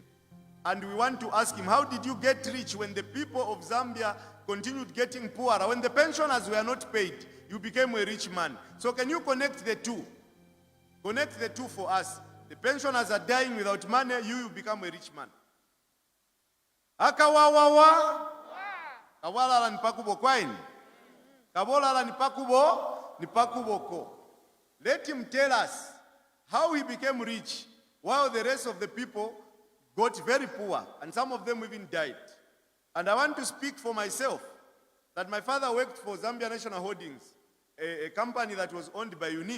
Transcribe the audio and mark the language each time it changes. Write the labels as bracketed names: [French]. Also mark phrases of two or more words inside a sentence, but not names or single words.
[English] And we want to ask him, how did you get rich when the people of Zambia continued getting poorer? When the pensioners were not paid, you became a rich man. So can you connect the two? Connect the two for us. The pensioners are dying without money, you become a rich man. [Bemba] Akawawawa. Kawalala nipakubo kwaini. Kabolala nipakuboko. [English] Let him tell us how he became rich while the rest of the people got very poor and some of them even died. And I want to speak for myself that my father worked for Zambia National Holdings, a company that was owned by UNIP.